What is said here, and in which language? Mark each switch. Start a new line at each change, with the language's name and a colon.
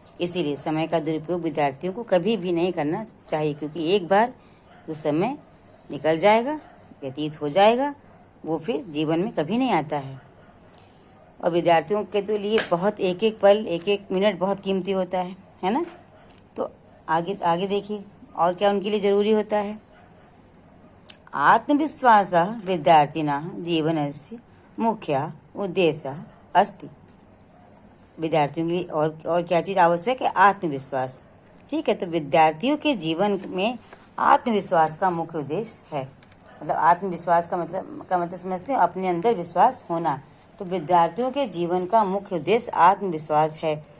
Hindi: इसीलिए समय का दुरुपयोग विद्यार्थियों को कभी भी नहीं करना चाहिए, क्योंकि एक बार जो समय निकल जाएगा, व्यतीत हो जाएगा, वो फिर जीवन में कभी नहीं आता है। और विद्यार्थियों के तो लिए बहुत एक एक पल, एक एक मिनट बहुत कीमती होता है ना। आगे आगे देखिए और क्या उनके लिए जरूरी होता है।
Sanskrit: आत्मविश्वासः विद्यार्थिनः जीवनस्य मुख्यः उद्देश्यः अस्ति।
Hindi: विद्यार्थियों के लिए और क्या चीज़ आवश्यक है? आत्मविश्वास। ठीक है, तो विद्यार्थियों के जीवन में आत्मविश्वास का मुख्य उद्देश्य है। मतलब आत्मविश्वास का मतलब समझते हैं, अपने अंदर विश्वास होना। तो विद्यार्थियों के जीवन का मुख्य उद्देश्य आत्मविश्वास है।